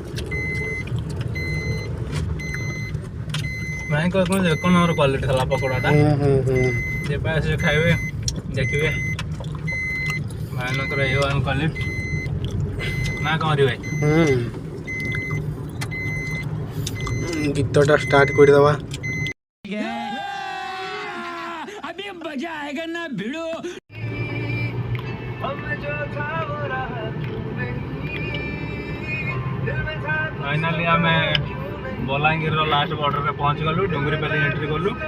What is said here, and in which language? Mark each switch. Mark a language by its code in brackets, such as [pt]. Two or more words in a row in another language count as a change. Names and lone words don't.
[or] ଭାଇଙ୍କ ଏକ ନମ୍ବର କ୍ୱାଲିଟି ଥିଲା ପକୋଡ଼ାଟା। ଯେବେ ଆସିବେ ଖାଇବେ ଦେଖିବେ ଭାଇଙ୍କର A1 କ୍ୱାଲିଟି ନା କଣ ଭାଇ? ଗୀତଟା ଷ୍ଟାର୍ଟ କରିଦେବା। ଫାଇନାଲି ଆମେ ବଲାଙ୍ଗୀର [en] last border [or] ମେଁ ପହଞ୍ଚ ଗଲୁ। ଡୁଙ୍ଗରୀପାଲି ଏଣ୍ଟ୍ରି କଲୁ।